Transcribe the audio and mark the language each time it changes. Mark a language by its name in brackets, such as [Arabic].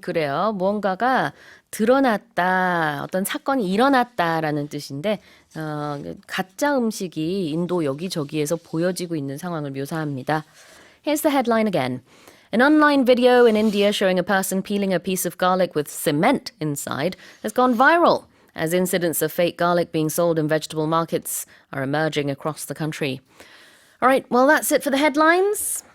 [Korean] 그래요. 무언가가 드러났다. 어떤 사건이 일어났다라는 뜻인데 가짜 음식이 인도 여기저기에서 보여지고 있는 상황을 묘사합니다. [English] Here's the headline again. An online video in India showing a person peeling a piece of garlic with cement inside has gone viral as incidents of fake garlic being sold in vegetable markets are emerging across the country. All right, well, that's it for the headlines.